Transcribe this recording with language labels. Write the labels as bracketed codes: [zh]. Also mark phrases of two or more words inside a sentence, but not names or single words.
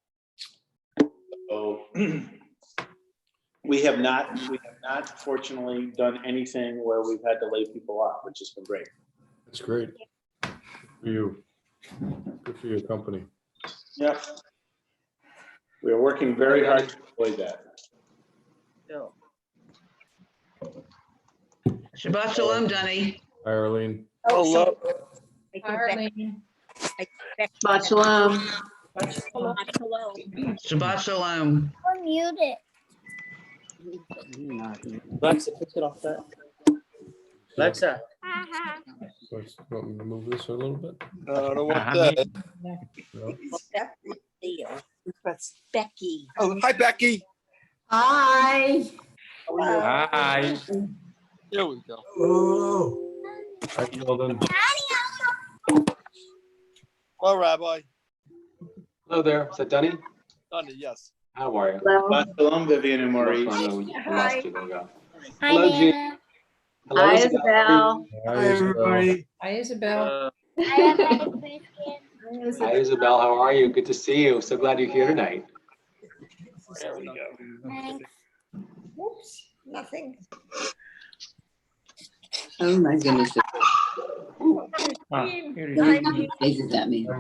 [en] So we have not fortunately done anything where we've had to lay people off, which has been great. That's great. Good for you. Good for your company. Yep. We are working very hard to avoid that. [he] Shabbat Shalom, [en] Dunny. Hi, Arlene. Hello. Arlene. [he] Shabbat Shalom. Shabbat Shalom. [en] Mute it. Alexa, pick it off that. Alexa. So you want me to move this a little bit? I don't want that. No? That's Becky. Oh, hi, Becky. Hi. Hi. Here we go. Hi, Sheldon. Hello, Rabbi. Hello there. Is that Dunny? Donnie, yes. How are you? [he] Shabbat Shalom, [en] Vivian and Maurice. I know we lost you. There we go. Hi, Hello, Nana. Jean. Hello, Hi, Isabel. Isabel. Hi, Isabel. Hi, Isabel. I have my biscuit. Hi, Isabel. How are you? Good to see you. So glad you're here tonight. There we go. Thanks. Oops, nothing. Oh my goodness. Faces at me.